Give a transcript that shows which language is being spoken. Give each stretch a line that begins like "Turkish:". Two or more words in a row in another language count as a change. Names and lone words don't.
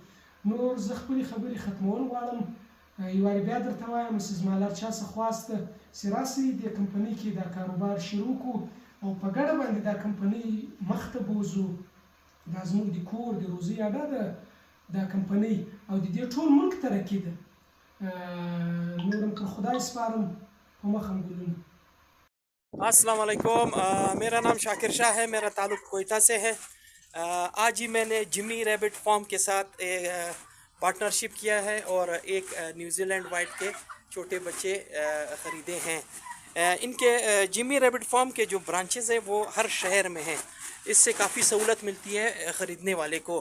Pashto: نور زه خپلې خبرې ختمول غواړم. یوارې بیا درته وایم چې زما له هر چا څه خواست ده چې راسئ دې کمپنۍ کې دا کاروبار شروع کړو او په ګډه باندې دا کمپنۍ مخ ته بوځو. دا زموږ د کور د روزۍ اډه ده دا کمپنۍ او د دې ټول ملک ترقي ده. نور هم پر خدای سپارم، په مخ هم ګلونه.
Arabic: السلام علیکم،
Urdu: میرا نام شاکر شاہ ہے، میرا تعلق کوئٹہ سے ہے۔ آج ہی میں نے جمی ریبٹ فارم کے ساتھ پارٹنرشپ کیا ہے اور ایک نیوزی لینڈ وائٹ کے چھوٹے بچے خریدے ہیں۔ ان کے جمی ریبٹ فارم کے جو برانچز ہیں وہ ہر شہر میں ہیں، اس سے کافی سہولت ملتی ہے خریدنے والے کو۔